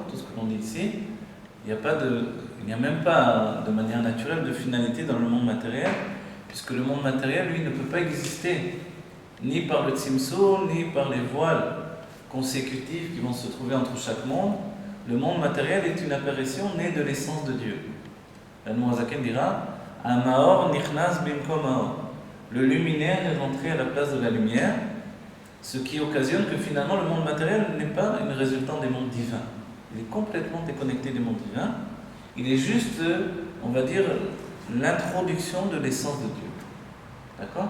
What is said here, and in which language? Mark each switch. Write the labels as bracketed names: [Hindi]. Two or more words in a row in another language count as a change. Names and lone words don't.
[French] Tout ce que l'on dit ici, il n'y a même pas de manière naturelle de finalité dans le monde matériel, puisque le monde matériel, lui, ne peut pas exister ni par le Tzimtzum, ni par les voiles consécutives qui vont se trouver entre chaque monde. Le monde matériel est une apparition née de l'essence de Dieu. [Hebrew] L'Admorazaken dira המאור נכנס במקום מאור. [French] Le luminaire est rentré à la place de la lumière, ce qui occasionne que finalement le monde matériel n'est pas une résultante des mondes divins. Il est complètement déconnecté du monde divin. Il est juste, on va dire, l'introduction de l'essence de Dieu. D'accord?